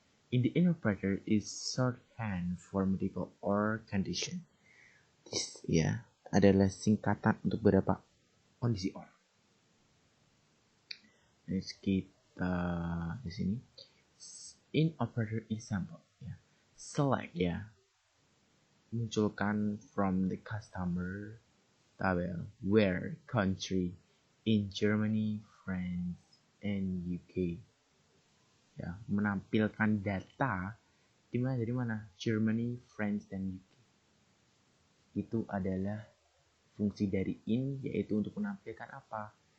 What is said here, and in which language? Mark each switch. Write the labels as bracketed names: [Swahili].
[English] In the in operator is shorthand for multiple or condition. [Indonesian] This ya adalah singkatan untuk beberapa kondisi or. Next kita di sini [English] in operator example [Indonesian] ya. [English] Select ya, [Indonesian] munculkan [English] from the customer tabel where country in Germany, France, and UK. [Indonesian] Ya, menampilkan data dari mana? Germany, France, dan UK. Itu adalah fungsi dari in, yaitu untuk menampilkan apa?